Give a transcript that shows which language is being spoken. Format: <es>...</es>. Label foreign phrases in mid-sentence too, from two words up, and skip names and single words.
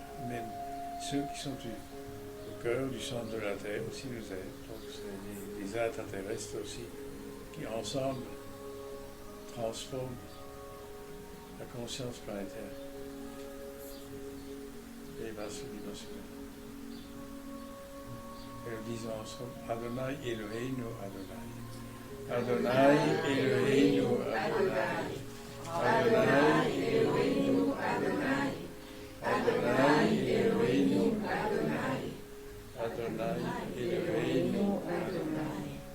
<fr>Même ceux qui sont au cœur du centre de la Terre aussi nous aident. Donc c'est les extraterrestres aussi qui ensemble transforment la conscience planétaire et basse dimensionnelle. Et nous disons ensemble</fr> <he>אדוני אלוהינו אדוני. אדוני אלוהינו אדוני. אדוני אלוהינו אדוני. אדוני אלוהינו אדוני. אדוני אלוהינו אדוני.</he>